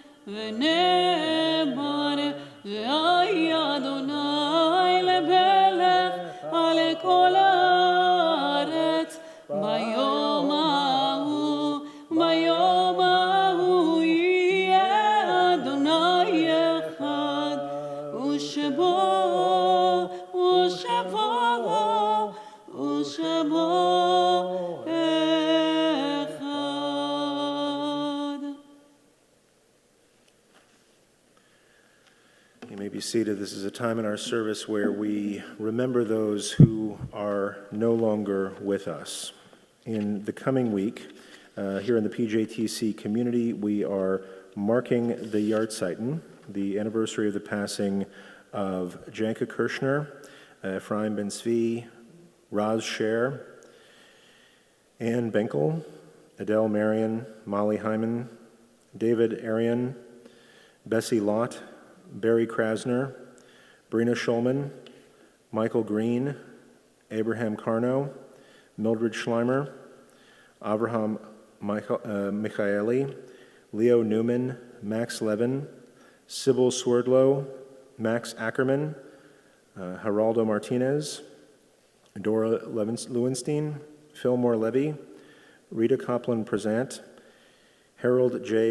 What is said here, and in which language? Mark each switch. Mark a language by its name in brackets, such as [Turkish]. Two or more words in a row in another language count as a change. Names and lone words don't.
[Hebrew] ונאמר, והיה אדוני למלך על כל הארץ, ביום ההוא, ביום ההוא יהיה אדוני אחד, ושבו [English] You may be seated. This is a time in our service where we remember those who are no longer with us. In the coming week, here in the PJTC community, we are marking the Yahrzeit, the anniversary of the passing of Janka Kirshner, Ephraim Ben Zvi, Raz Sher, Ann Benkel, Adele Marion, Molly Hyman, David Arian, Bessie Lott, Barry Krasner, Brina Schulman, Michael Green, Abraham Carno, Mildred Schleimer, Avraham Michaeli, Leo Newman, Max Levin, Sybil Swerdlow, Max Ackerman, Geraldo Martinez, Dora Lewenstein, Fillmore Levy, Rita Copland-Prezant, Harold J.